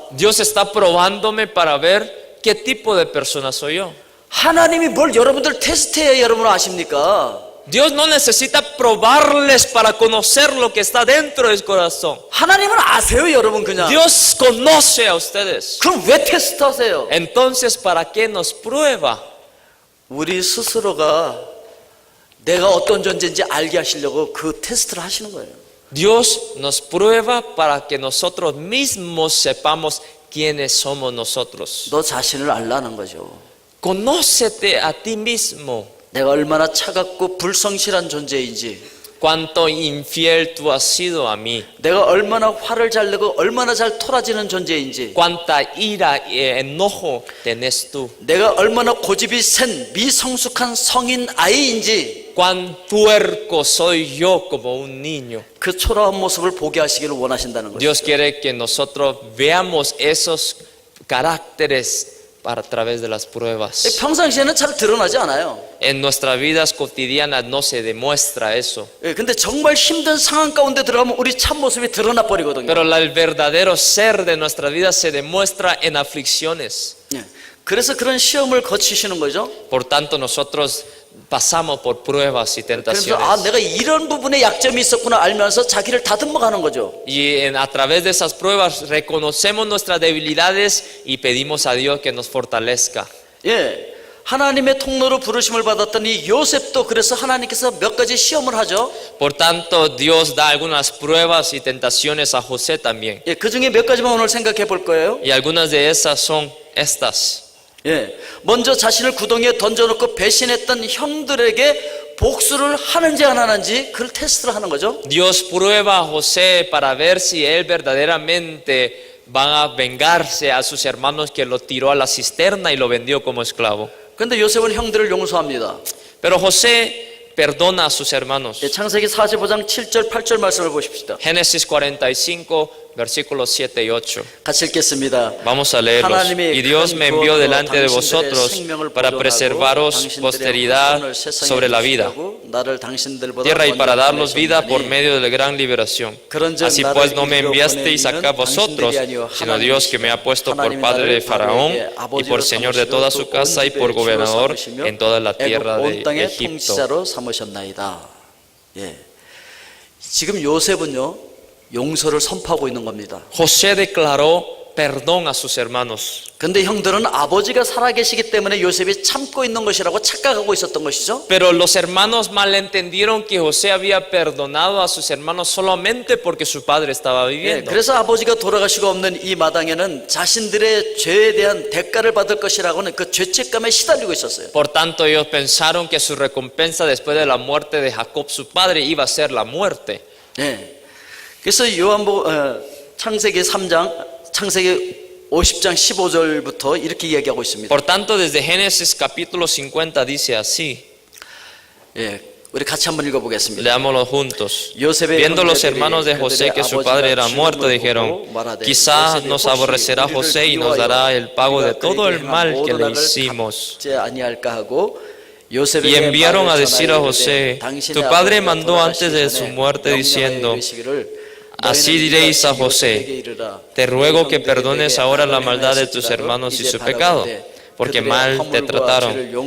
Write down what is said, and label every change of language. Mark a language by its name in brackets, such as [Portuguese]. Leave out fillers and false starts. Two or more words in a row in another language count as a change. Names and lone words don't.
[Spanish] Dios está probándome para ver qué tipo de persona soy yo. [Korean] 하나님이 뭘 여러분들 테스트해야 여러분 아십니까? [Spanish] Dios no necesita probarles para conocer lo que está dentro del corazón. [Korean] 하나님은 아세요 여러분 그냥. [Spanish] Dios conoce a ustedes. [Korean] 그럼 왜 테스트하세요? [Spanish] Entonces, ¿para qué nos prueba? [Korean] 우리 스스로가 내가 어떤 존재인지 알게 하시려고 그 테스트를 하시는 거예요. [Spanish] Dios nos prueba para que nosotros mismos sepamos quiénes somos nosotros. [Korean] 너 자신을 알라는 거죠. [Spanish] Conócete a ti mismo. [Korean] 내가 얼마나 차갑고 불성실한 존재인지, [Spanish] Cuánto infiel tú has sido a mí. [Korean] 내가 얼마나 화를 잘 내고 얼마나 잘 토라지는 존재인지, [Spanish] Cuánta ira y enojo tenés tú. [Korean] 내가 얼마나 고집이 센 미성숙한 성인 아이인지 [Spanish] Cuán puerco soy yo como un niño. [Korean] 그 초라한 모습을 보게 하시기를 원하신다는 거죠. [Spanish] Dios quiere que nosotros veamos esos caracteres a través de las pruebas. [Korean] 평상시에는 잘 드러나지 않아요. [Spanish] En nuestras vidas cotidianas no se demuestra eso. [Korean] 근데 정말 힘든 상황 가운데 들어가면 우리 참모습이 드러나 버리거든요. [Spanish] Pero el verdadero ser de nuestra vida se demuestra en aflicciones. [Korean] 그래서 그런 시험을 거치시는 거죠. [Spanish] Por tanto, nosotros pasamos por pruebas y [Korean] 그래서 [Spanish] tentaciones. [Korean] 내가 이런 부분에 약점이 있었구나 알면서 자기를 다듬어 가는 거죠. [Spanish] Y a través de esas pruebas reconocemos nuestras debilidades y pedimos a Dios que nos fortalezca. [Korean] 예, 하나님의 통로로 부르심을 받았던 이 요셉도 그래서 하나님께서 몇 가지 시험을 하죠. [Spanish] Por tanto, Dios da algunas pruebas y tentaciones a José también. [Korean] 예, 그 중에 몇 가지만 오늘 생각해 볼 거예요. [Spanish] Y algunas de esas son estas. [Korean] 예, 먼저 자신을 구덩이에 던져놓고 배신했던 형들에게 복수를 하는지 안 하는지 그걸 테스트를 하는 거죠. [Spanish] Dios prueba a José para ver si él verdaderamente van a vengarse a sus hermanos que lo tiró a la cisterna y lo vendió como esclavo. [Korean] 그런데 요셉은 형들을 용서합니다. [Spanish] Pero José perdona a sus hermanos. [Korean] 예, 창세기 45장 7절 8절 말씀을 보십시다. [Spanish] Génesis 45, versículos 7 y 8. [Korean] 같이 읽겠습니다. [Spanish] Vamos a leerlos. Y Dios me envió delante de vosotros para preservaros posteridad sobre la vida, tierra y para darlos vida por medio de la gran liberación. Así pues no me enviasteis acá vosotros, sino Dios que me ha puesto por padre de Faraón y por señor de toda su casa y por gobernador en toda la tierra de Egipto. [Korean] 통치자로 삼으셨나이다. 예. 지금 요셉은요 용서를 선포하고 있는 겁니다. [Spanish] José declaró perdón a sus hermanos. [Korean] 근데 형들은 아버지가 살아계시기 때문에 요셉이 참고 있는 것이라고 착각하고 있었던 것이죠. [Spanish] Pero los hermanos malentendieron que José había perdonado a sus hermanos solamente porque su padre estaba [Korean] 예, [Spanish] viviendo. [Korean] 그래서 아버지가 돌아가시고 없는 이 마당에는 자신들의 죄에 대한 대가를 받을 것이라고는 그 죄책감에 시달리고 있었어요. [Spanish] Por tanto, ellos pensaron que su recompensa después de la muerte de Jacob, su padre, iba a ser la muerte. [Korean] 예. 그래서 창세기 3장, 창세기 50장 15절부터 이렇게 이야기하고 있습니다. [Spanish] Por tanto, desde Génesis capítulo 50 dice así. [Korean] 예, 우리 같이 한번 읽어보겠습니다. [Spanish] Leámoslo juntos. [Korean] 요셉의 [Spanish] Viendo los [Korean] 형제들이 [Spanish] hermanos de José que su padre era muerto, dijeron: quizá nos aborrecerá José y nos dará el pago de todo el mal que le hicimos. Y enviaron a decir a José: tu padre mandó antes de su muerte diciendo: así diréis a José, te ruego que perdones ahora la maldad de tus hermanos y su pecado, porque mal te trataron.